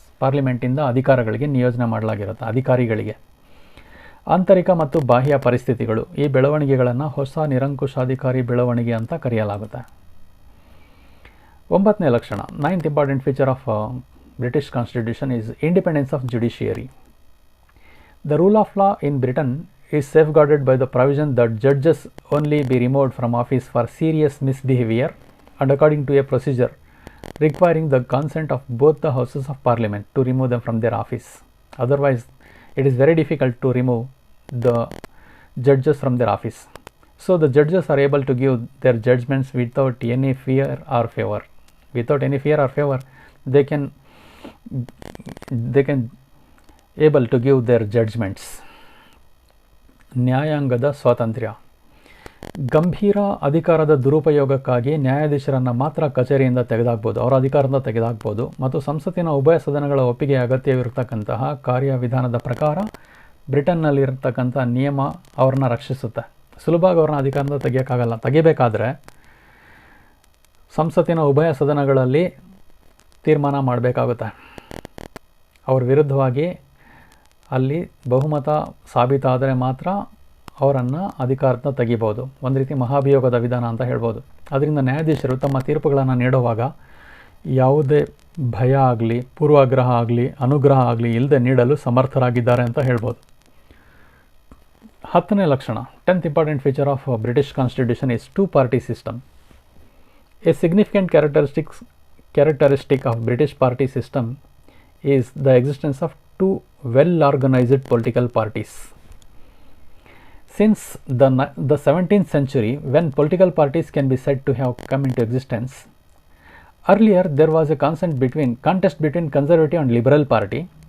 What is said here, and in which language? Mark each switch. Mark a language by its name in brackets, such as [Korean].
[Kannada] ಪಾರ್ಲಿಮೆಂಟಿಂದ ಅಧಿಕಾರಗಳಿಗೆ ನಿಯೋಜನೆ ಮಾಡಲಾಗಿರುತ್ತೆ ಅಧಿಕಾರಿಗಳಿಗೆ. ಆಂತರಿಕ ಮತ್ತು ಬಾಹ್ಯ ಪರಿಸ್ಥಿತಿಗಳು, ಈ ಬೆಳವಣಿಗೆಗಳನ್ನು ಹೊಸ ನಿರಂಕುಶಾಧಿಕಾರಿ ಬೆಳವಣಿಗೆ ಅಂತ ಕರೆಯಲಾಗುತ್ತೆ. 9ನೇ ಲಕ್ಷಣ, [English] 9th important feature of British constitution is independence of judiciary. The rule of law in Britain is safeguarded by the provision that judges only be removed from office for serious misbehavior and according to a procedure requiring the consent of both the houses of parliament to remove them from their office. Otherwise, it is very difficult to remove the judges from their office. So the judges are able to give their judgments without any fear or favor. Without any fear or favor, they can able to give their judgments. [Kannada] ನ್ಯಾಯಾಂಗದ ಸ್ವಾತಂತ್ರ್ಯ. ಗಂಭೀರ ಅಧಿಕಾರದ ದುರುಪಯೋಗಕ್ಕಾಗಿ ನ್ಯಾಯಾಧೀಶರನ್ನು ಮಾತ್ರ ಕಚೇರಿಯಿಂದ ತೆಗೆದುಹಾಕ್ಬೋದು, ಅವರ ಅಧಿಕಾರದಿಂದ ತೆಗೆದುಹಾಕ್ಬೋದು. ಮತ್ತು ಸಂಸತ್ತಿನ ಉಭಯ ಸದನಗಳ ಒಪ್ಪಿಗೆ ಅಗತ್ಯವಿರತಕ್ಕಂತಹ ಕಾರ್ಯವಿಧಾನದ ಪ್ರಕಾರ ಬ್ರಿಟನ್ನಲ್ಲಿರತಕ್ಕಂಥ ನಿಯಮ ಅವ್ರನ್ನ ರಕ್ಷಿಸುತ್ತೆ. ಸುಲಭವಾಗಿ ಅವ್ರನ್ನ ಅಧಿಕಾರದಿಂದ ತೆಗಿಯೋಕ್ಕಾಗಲ್ಲ. ತೆಗಿಬೇಕಾದ್ರೆ ಸಂಸತ್ತಿನ ಉಭಯ ಸದನಗಳಲ್ಲಿ ತೀರ್ಮಾನ ಮಾಡಬೇಕಾಗುತ್ತೆ. ಅವ್ರ ವಿರುದ್ಧವಾಗಿ ಅಲ್ಲಿ ಬಹುಮತ ಸಾಬೀತಾದರೆ ಮಾತ್ರ ಅವರನ್ನು ಅಧಿಕಾರದಿಂದ ತೆಗಿಬೋದು. ಒಂದು ರೀತಿ ಮಹಾಭಿಯೋಗದ ವಿಧಾನ ಅಂತ ಹೇಳ್ಬೋದು. ಅದರಿಂದ ನ್ಯಾಯಾಧೀಶರು ತಮ್ಮ ತೀರ್ಪುಗಳನ್ನು ನೀಡುವಾಗ ಯಾವುದೇ ಭಯ ಆಗಲಿ, ಪೂರ್ವಾಗ್ರಹ ಆಗಲಿ, ಅನುಗ್ರಹ ಆಗಲಿ ಇಲ್ಲದೆ ನೀಡಲು ಸಮರ್ಥರಾಗಿದ್ದಾರೆ ಅಂತ ಹೇಳ್ಬೋದು. 10ನೇ ಲಕ್ಷಣ, [English] 10th important feature of British constitution is two party system. A significant characteristic of British party system is the existence of two well-organized political parties. Since the 17th century, when political parties can be said to have come into existence, earlier there was a contest between Conservative and Liberal Party.